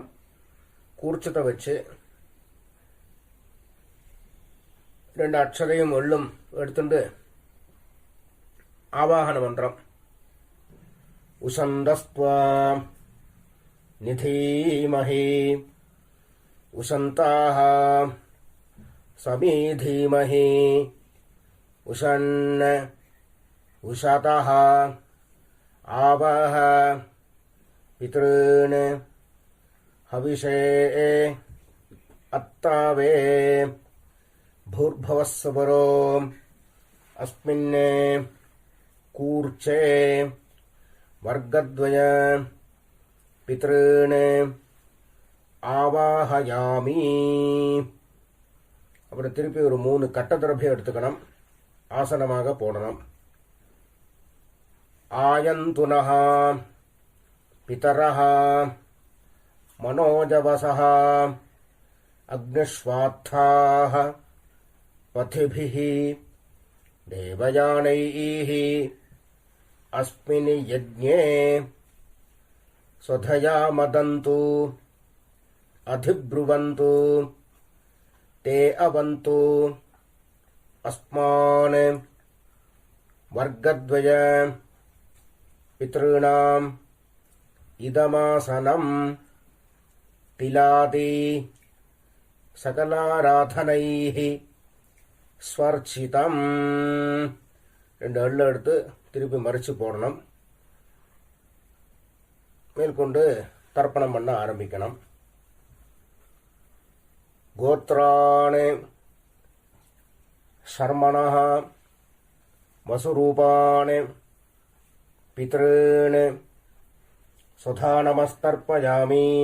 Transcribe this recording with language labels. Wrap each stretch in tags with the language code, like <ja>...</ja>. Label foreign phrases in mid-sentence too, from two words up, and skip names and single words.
<ta>கூர்ச்சத்தை வச்சு 2 அட்சரையும் எள்ளும் எடுத்துட்டு ஆவாகன மந்திரம்</ta> <sa>उशन्तस्त्वा निधीमहि उशन्ताः समी धीमहि उशन् उशतः आवः पितॄन् हविषे अत्तावे भूर्भुवस्सुवरो अस्मिन् कूर्चे वर्गद्वय पितॄन् ஆவாஹயாமி.</sa> <ta>அப்புறம் திருப்பி ஒரு 3 கட்டதிரபியம் எடுத்துக்கணும். ஆசனமாக போடணும்.</ta> <sa>आयन्तुनः पितरः मनोजवसः अग्निष्वात्ताः पथिभिः देवयानैः अस्मिन् यज्ञे स्वधया मदन्तु अधिब्रुवन्तु ते अवन्तु अस्मान् वर्गद्वय पितॄणाम् इदमासनम् तिलाति सकलाराधनैः स्वर्चितम्.</sa> <ta>2 அள்ள எடுத்து திருப்பி மறிச்சு போடணும். மேற்கொண்டு தர்ப்பணம் பண்ண ஆரம்பிக்கணும்.</ta> <sa>गोत्राणि शर्मणः वसुरूपाणि पितॄन् स्वधा नमस्तर्पयामि.</sa>